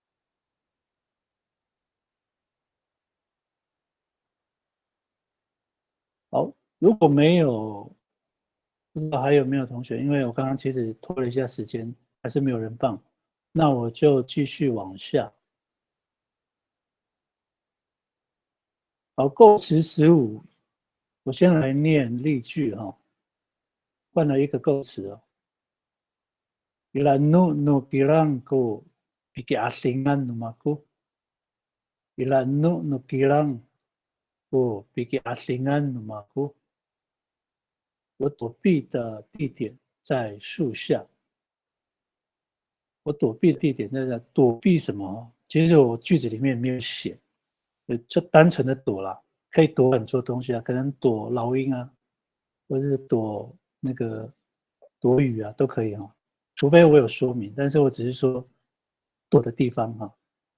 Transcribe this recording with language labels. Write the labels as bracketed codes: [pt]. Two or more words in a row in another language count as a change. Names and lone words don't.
[zh] 好，如果没有，不知道还有没有同学，因为我刚刚其实拖了一下时间，还是没有人放，那我就继续往下。好，构词15，我先来念例句哈，换了一个构词哦。 [ami] Ilanu no kirang ko piki asingan numaku. Ilanu no kirang ko piki asingan numaku. [zh] 我躲避的地点在树下。我躲避的地点在躲避什么？其实我句子里面没有写，就单纯的躲啦，可以躲很多东西啊，可能躲老鹰啊，或者是躲那个躲雨啊，都可以哈。除非我有说明，但是我只是说躲的地方哈。